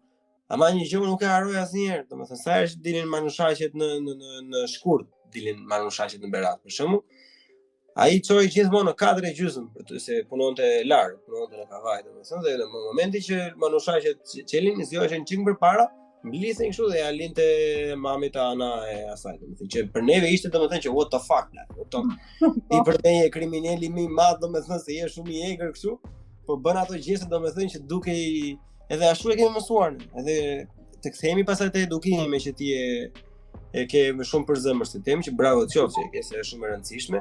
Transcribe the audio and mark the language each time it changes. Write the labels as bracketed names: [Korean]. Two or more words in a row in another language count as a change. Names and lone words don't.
[Albanian] Ama një gjë nuk e harroj asnjëherë, domethënë sa herë dilin manushaqet në shkurt, dilin manushaqet në Berat, për shembull. Ai çoi gjithmonë në 4:30 për të se punonte larg, punonte në Kavaj, domethënë dhe në momentin që manushaqet çelin, zgjoheshin çik përpara, mblidhen kështu dhe ja linte mamit ana e asaj, domethënë që për neve ishte domethënë që [English] what the fuck, [Albanian] kupton? Ti për ne je kriminali më i madh, domethënë se je shumë i egër kështu, po bën ato gjëse domethënë që dukej. Edhe ashtu e kemi mësuar, edhe të kthehemi pastaj te edukimi me që ti e ke më shumë për zemër se them që bravo të qoftë, që se është shumë e rëndësishme.